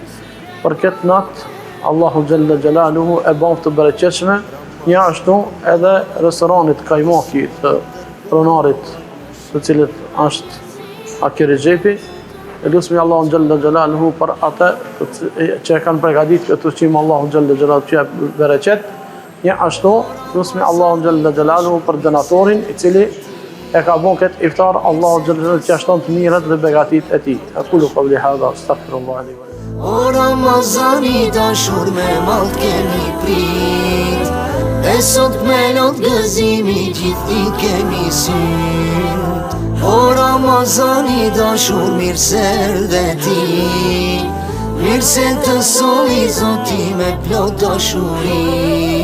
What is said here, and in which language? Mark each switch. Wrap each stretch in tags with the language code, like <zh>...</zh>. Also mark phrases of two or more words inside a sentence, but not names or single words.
<sq>Për këtë natë Allahu</sq> <ar>جل جلاله</ar> <sq>e bën të bereqetshme, një ashtu edhe restoranit Kajmaki të pronarit të cilët është Akir Xhepi, e lusmi Allahun</sq> <ar>جل جلاله</ar> <sq>për atë që e kanë përgatitur këtë ushqim, Allahun</sq> <ar>جل جلاله</ar> <sq>që jap bereqet. Një ashtu, lusmi Allahun</sq> <ar>جل جلاله</ar> <sq>për donatorin i cili e ka bën këtë iftar, Allahu</sq> <ar>جل جلاله</ar> <sq>që shton të mirët dhe begatit e tij.</sq> <ar>أقول قولي هذا أستغفر الله لي ولكم.</ar> <sq>O Ramazani dashur, me mall kemi prit, e sot me lot gëzimi gjithi kemi syt. O Ramazani dashur, mirë se erdhe ti, mirë se të soli Zoti me plot dashuri.</sq>